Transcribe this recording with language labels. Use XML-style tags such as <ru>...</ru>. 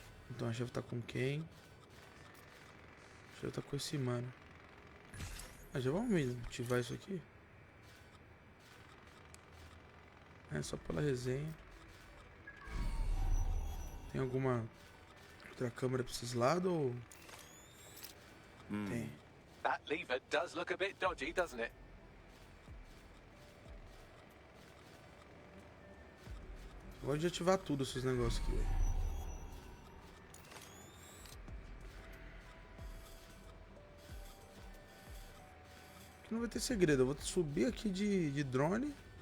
<pt>Então a chave tá com quem? A chave tá com esse mano. Ah, já vamos ativar isso aqui. É só pela resenha. Tem alguma outra câmera pra esses lados ou... Tem.</pt> <en>That lever does look a bit dodgy, doesn't it?</en> <pt>Eu gosto de ativar tudo esses negócios aqui, velho. Aqui não vai ter segredo. Eu vou subir aqui de drone.</pt>